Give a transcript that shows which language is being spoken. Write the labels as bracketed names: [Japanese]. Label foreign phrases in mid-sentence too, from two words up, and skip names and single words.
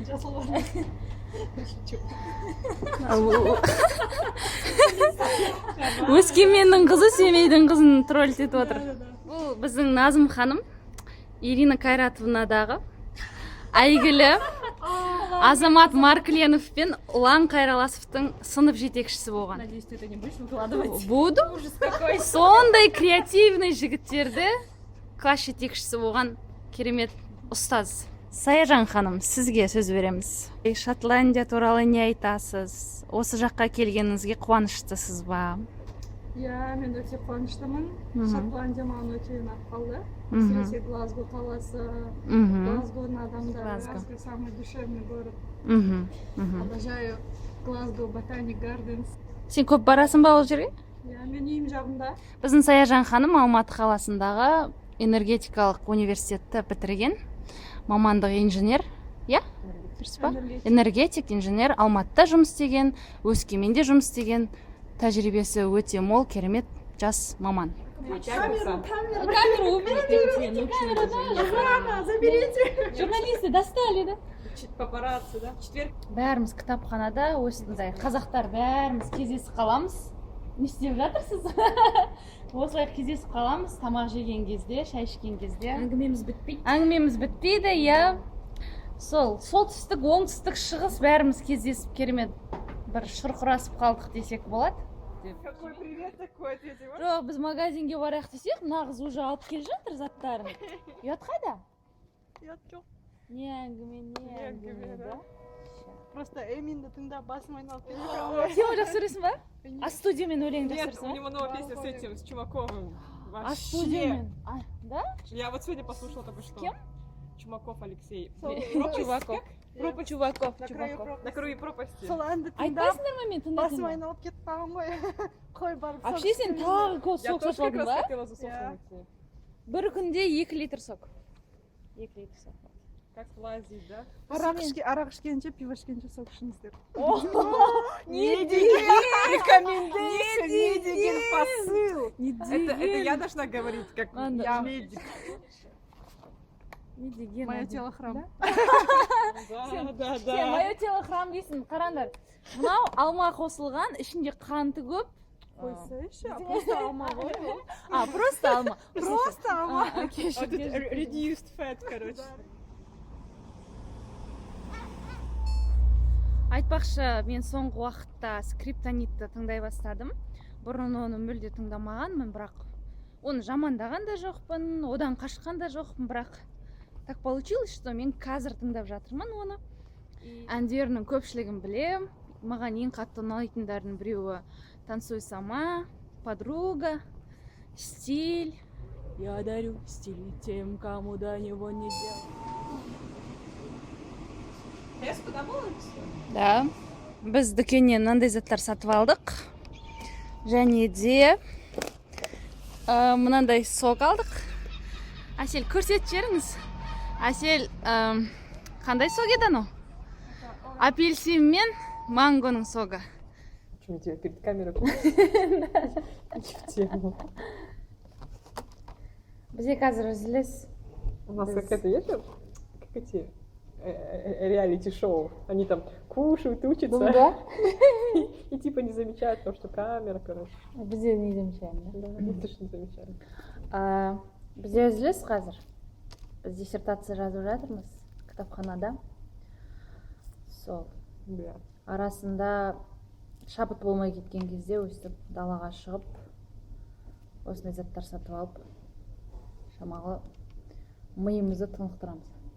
[Kazakh] Өскеменнің қызы Семейдің қызын тролльтетіп отыр. Бұл біздің Назым ханым, Ирина Кайратовнадағы әйгілі Азамат Маркленов пен Ұлан Қайраласовтың сынып жетекшісі болған. [Russian] Надеюсь, ты это не будешь выкладывать. Буду. [Kazakh] Сондай креативный жігіттерді класс жетекшісі болған керемет ұстаз. Саяжан ханым, сізге сөз береміз. Шотландия туралы не айтасыз? Осы жаққа келгеніңізге қуаныштысыз ба? Иә, мен өте қуаныштымын. Мгм. Шотландия маған өте ұнап қалды. Мгм. Әсіресе Глазго қаласы, Мгм. Глазгоның адамдары, Глазго. [Russian] Глазго самый душевный город. Мгм. Мгм. Обожаю Глазго Ботаник Гарденс. [Kazakh] Сен көп барасың ба ол жерге? Иә, мен үйім жағында. Біздің Саяжан ханым Алматы қаласындағы энергетикалық университетті бітірген. Мамандық инженер. Иә? Дұрыс па? Энергетик, инженер. Алматыда жұмыс істеген, Өскеменде жұмыс істеген. Тәжірибесі өте мол, керемет жас маман. [Russian] Камеру уберите. Заберите! Журналисты достали, да? Папарацци, да? Четверг. [Kazakh] Бәріміз кітапханада осындай қазақтар бәріміз кездесіп қаламыз. Не істеп жатырсыз? Осылай кездесіп қаламыз, тамақ жеген кезде, шай ішкен кезде. Әңгімеміз бітпейді. Әңгімеміз бітпейді, иә. Сол, солтүстік, оңтүстік, шығыс бәріміз кездесіп керемет бір шұрқырасып қалдық десек болады. [Russian] Какой привет такой ответил? [Kazakh] Жоқ, біз магазинге барайық десек, мына қыз уже алып келе жатыр заттарын. Ұят қайда? Ұят жоқ. Не әңгіме, не әңгіме, да? Просто Эминді тыңдап басым айналып кетті. Сен жақсы көресің ба? А студиямен өлең [Russian] Нет, [Kazakh] жасырсың [Russian] у [Kazakh] ба? [Russian] него новая песня с этим, с Чумаковым. А Вообще. [Kazakh] студиямен? Да? [Russian] Я вот сегодня послушала только что. кем? Чумаков Алексей. Чуваков. Чуваков. На краю пропасти. [Kazakh] Сол әнді тыңдап Айтпайсыңдар ма мен басым тыңдайтын? айналып кетіп қалған ғой. Қой барып. Вообще сен тағы [Russian] Я [Kazakh] сок [Russian] тоже [Kazakh] сатып [Russian] как [Kazakh] алдың [Russian] раз [Kazakh] ба? [Russian] хотела за соком идти. [Kazakh] Бір күнде 2 литр сок. 2 литр сок. [Russian] Как лазить, да? [Kazakh] Арақ ішкенше, пиво ішкенше сок ішіңіздер. Не деген рекомендация, не деген посыл. [Russian] Это я должна говорить, как Ладно. я медик. [Kazakh] Не деген. [Russian] Мое тело храм. Да. [Kazakh] Сен [Russian] мое тело храм [Kazakh] дейсің. Қараңдар. Мынау алма қосылған, ішінде қанты көп. Қойсайшы, просто алма ғой. А, просто алма. Просто алма. [Russian] Окей, А тут [English] reduced fat, [Russian] короче. [Kazakh] Айтпақшы, мен соңғы уақытта скриптонитті тыңдай бастадым. Бұрын оны мүлде тыңдамағанмын, бірақ оны жамандаған да жоқпын, одан қашқан да жоқпын, бірақ [Russian] так получилось, что [Kazakh] мен қазір тыңдап жатырмын оны. Әндерінің көпшілігін білем. Маған ең қатты ұнайтындардың біреуі «Танцуй сама», «Подруга», «Стиль». [Russian] Я дарю стиль тем, кому до него нельзя. Да. [Kazakh] Біз дүкеннен мынандай заттар сатып алдық. Және де мынандай сок алдық. Әсел, көрсетіп жіберіңіз. Әсел, қандай сок еді анау? Апельсин мен мангоның соғы. [Russian] Почему тебе перед камерой в тему? [Kazakh] Бізде қазір үзіліс. [Russian] У нас как это есть, как эти реалити-шоу. Они там кушают, учатся. Ну да. И типа не замечают то, что камера, короче. [Kazakh] Бізде [Russian] не замечаем, Да, они точно не замечают. [Kazakh] да? Бізде үзіліс қазір. Біз диссертация жазып жатырмыз кітапханада. Сол. [Russian] Да. [Kazakh] Арасында шабыт болмай кеткен кезде өстіп далаға шығып осындай заттар сатып алып шамалы миымызды тынықтырамыз.